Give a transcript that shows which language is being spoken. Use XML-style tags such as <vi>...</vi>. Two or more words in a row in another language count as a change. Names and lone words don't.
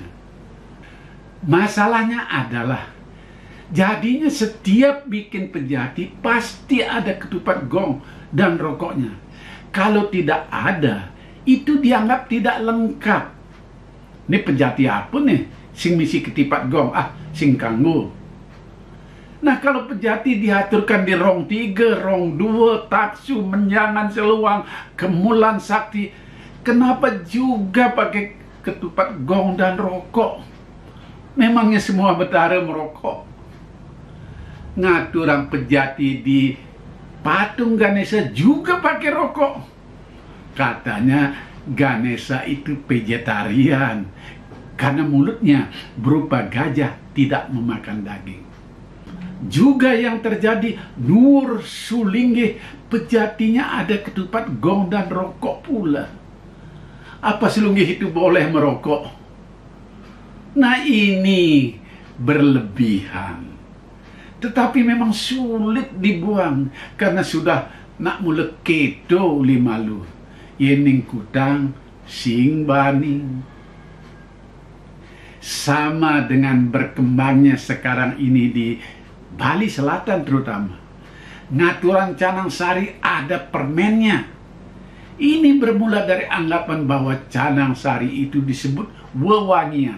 <id>Masalahnya adalah jadinya setiap bikin pejati pasti ada ketupat gong dan rokoknya. Kalau tidak ada, itu dianggap tidak lengkap. Ini pejati apa nih?</id> <ban>Sing misi ketipat gong, sing kanggo.</ban> <id>Nah, kalau pejati diaturkan di rong 3, rong 2, taksu, menjangan, seluang, kemulan, sakti, kenapa juga pakai ketupat gong dan rokok? Memangnya semua betara merokok? Ngaturang pejati di patung Ganesha juga pakai rokok. Katanya Ganesha itu vegetarian karena mulutnya berupa gajah, tidak memakan daging. Juga yang terjadi Nur Sulinggi, pejatinya ada ketupat gong dan rokok pula. Apa Sulinggi itu boleh merokok? Nah, ini berlebihan. Tetapi memang sulit dibuang karena sudah nak mulai kedo limalu.</id> <ban>Yening kutang sing baning.</ban> <id>Sama dengan berkembangnya sekarang ini di Bali Selatan terutama. Ngaturan Canang Sari ada permennya. Ini bermula dari anggapan bahwa Canang Sari itu disebut wewangian.</id>